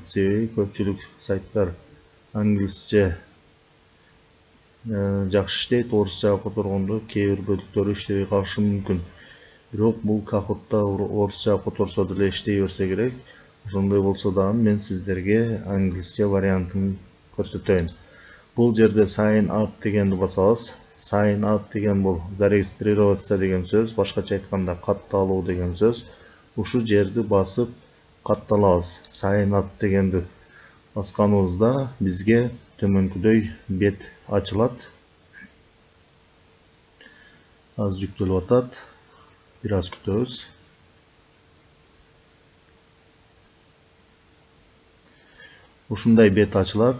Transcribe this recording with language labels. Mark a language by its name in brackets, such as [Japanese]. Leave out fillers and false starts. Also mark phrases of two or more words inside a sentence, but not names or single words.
[Kyrgyz] Себеби көпчүлүк сайттар англисче жакшы иштейт, орусчага которгондо кээ бир бөлүктөрү иштебей калышы мүмкүн. Бирок бул Kahoot'та орусчага которсо деле иштей берсе керек. Ошондой болсо дагы мен сиздерге англисче вариантын көрсөтөйүн. Бул жерде [English] sign up [Kyrgyz] дегенди басабыз. [English] Sign up [Kyrgyz] деген бул зарегистрироваться деген сөз, башкача айтканда катталуу деген сөз. Ушу жерди басып катталабыз. [English] Sign up [Kyrgyz] дегенди басканыбызда бизге төмөнкүдөй бет ачылат. Аз жүктөлүп атат. Бир аз күтөбүз. Ушундай бет ачылат.